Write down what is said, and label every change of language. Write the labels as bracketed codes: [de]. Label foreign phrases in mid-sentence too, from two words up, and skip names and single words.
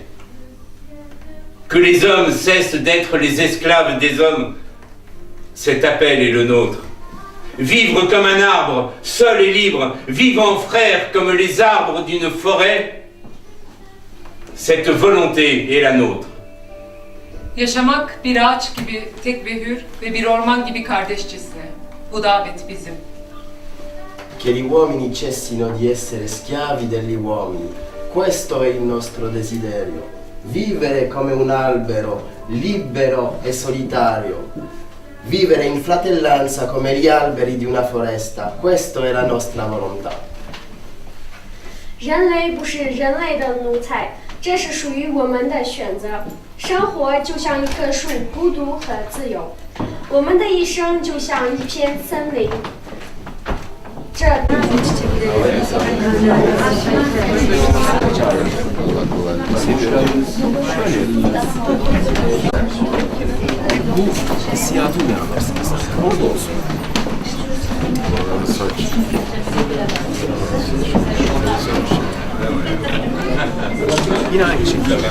[fr] Que les hommes cessent d'être les esclaves des hommes, cet appel est le nôtre. Vivre comme un arbre, seul et libre, vivant frères comme les arbres d'une forêt, cette volonté est la nôtre. [tr] Yaşamak bir ağaç gibi tek ve hür ve bir orman gibi kardeşçesine. Bu davet bizim. [it] Che gli uomini cessino di essere schiavi degli uomini. Questo è il nostro desiderio. Vivere come un albero, libero e solitario. Vivere in fratellanza come gli alberi di una foresta. Questa è la nostra volontà. [zh] 人类不是人类的奴才，这是属于我们的选择。生活就像一棵树，孤独和自由。我们的一生就像一片森林。这。 [tr] Bu hissiyatı uyandırsınız. Orada olsun. Yine aynı şekilde.